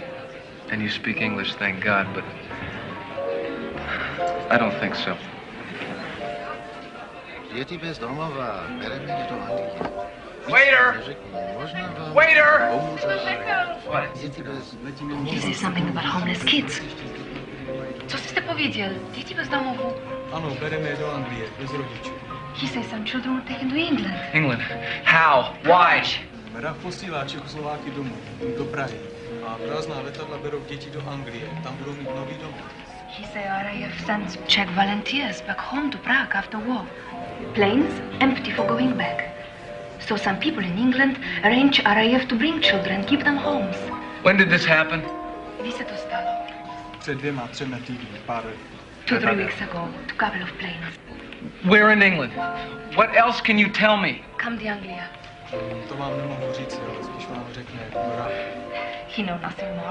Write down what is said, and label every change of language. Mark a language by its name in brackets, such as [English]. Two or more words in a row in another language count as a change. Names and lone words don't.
[English] And you speak English, thank God, but I don't think so. Waiter! Waiter! What? You say something about homeless kids. [Czech] Co jste powiedział? Děti bez domovu? Ano, bereme je do Anglie, bez rodičů. [English] He says some children were taken to England. England? How? Why? [Czech] Rach posílá Čechoslováky domů, do Prahy. A prázdná letadla berou děti do Anglie. Tam budou mít nový domov. [English] He said RAF sends Czech volunteers back home to Prague after war. Planes empty for going back. So some people in England arrange RAF to bring children, give them homes. When did this happen? [Czech] Kdy se to stalo? Před 2-3 týdny, pár [English] 2-3 weeks ago, to couple of planes. Where in England? What else can you tell me? Come to Anglia. [Czech] To vám nemohu říct, ale spíš vám řekne Dora. [English] He know nothing more.